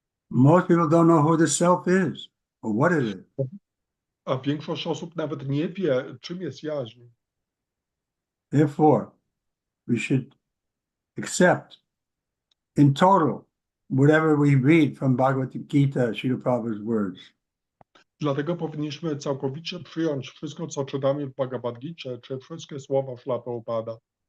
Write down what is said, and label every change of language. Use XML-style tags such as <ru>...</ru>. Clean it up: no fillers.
<en>Most people don't know who the self is or what it is.</en> <pl>A większość osób nawet nie wie, czym jest jaźń.</pl> <en>Therefore, we should accept in total whatever we read from Bhagavad Gita, Srila Prabhupada's words.</en> <pl>Dlatego powinniśmy całkowicie przyjąć wszystko, co czytamy w Bhagavad Gicie, czy wszystkie słowa Śrila Prabhupada.</pl>